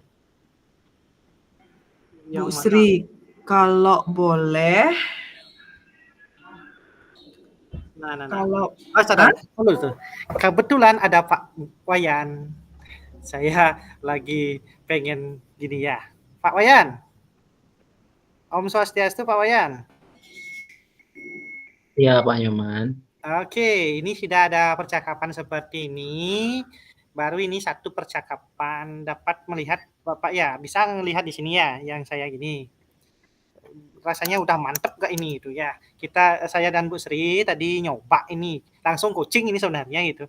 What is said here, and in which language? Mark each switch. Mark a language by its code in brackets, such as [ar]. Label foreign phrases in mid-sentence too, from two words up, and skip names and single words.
[id] Bu yang mana? Sri, kalau boleh, Nah. kalau Sadar. Betul tuh. Kebetulan ada Pak Wayan. Saya lagi pengen gini ya. Pak Wayan. Om Swastiastu Pak Wayan. Iya Pak Nyoman. Oke, ini sudah ada percakapan seperti ini. Baru ini satu percakapan dapat melihat Bapak ya, bisa melihat di sini ya yang saya gini. Rasanya udah mantep gak ini gitu ya. Saya dan Bu Sri tadi nyoba ini, langsung coaching ini sebenarnya gitu.